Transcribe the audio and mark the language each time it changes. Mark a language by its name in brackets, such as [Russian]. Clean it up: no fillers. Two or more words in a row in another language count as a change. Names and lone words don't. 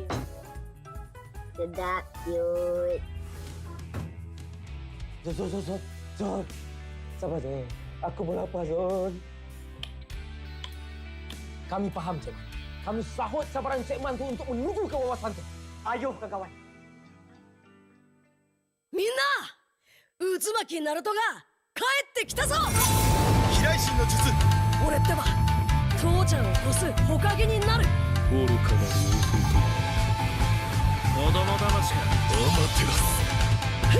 [Malay] Sedap, cute. Zon. Sabar Zon. Aku pun lapar Zon. Kami faham Cik Man. Kami sahut sabaran Cik Man tu untuk menuju ke wawasan tu. Ayo kawan. [Japanese] みんな渦巻きナルトが帰ってきたぞ飛来神の術俺ってば父ちゃんを越す火影になる愚かなる弟子供騙しかアマテラス